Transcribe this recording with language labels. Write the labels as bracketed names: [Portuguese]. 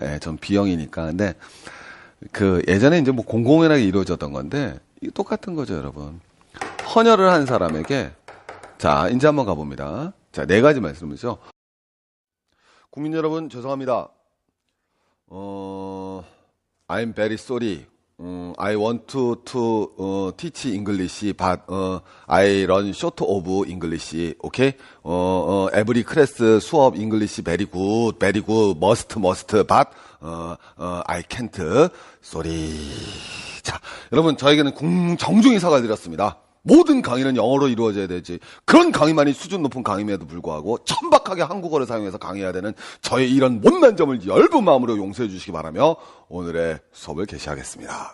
[Korean] 예, 전 B형이니까. 근데 예전에 이제 뭐 공공연하게 이루어졌던 건데 똑같은 거죠, 여러분. 헌혈을 한 사람에게 자 이제 한번 가봅니다. 자, 4가지 말씀이죠. 국민 여러분 죄송합니다. [English] I'm very sorry. I want to teach English, but I run short of English. Okay? Every class 수업 English very good, must, but I can't. Sorry. [Korean] 자, 여러분 저에게는 정중히 사과드렸습니다. 모든 강의는 영어로 이루어져야 되지. 그런 강의만이 수준 높은 강의임에도 불구하고 천박하게 한국어를 사용해서 강의해야 되는 저의 이런 못난 점을 엷은 마음으로 용서해 주시기 바라며 오늘의 수업을 개시하겠습니다.